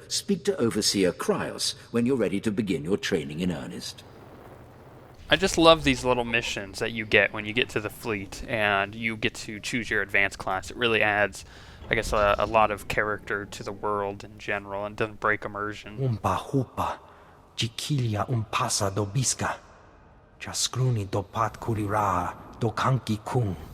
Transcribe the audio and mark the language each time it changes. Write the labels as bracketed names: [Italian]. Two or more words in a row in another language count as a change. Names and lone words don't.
[English] Speak to Overseer Kryos when you're ready to begin your training in earnest. I just love these little missions that you get when you get to the fleet and you get to choose your advanced class. It really adds, I guess, a lot of character to the world in general and doesn't break immersion. Umpa hupa, jikilia umpasa do biska, jaskruni do pat kurira do kanki kung.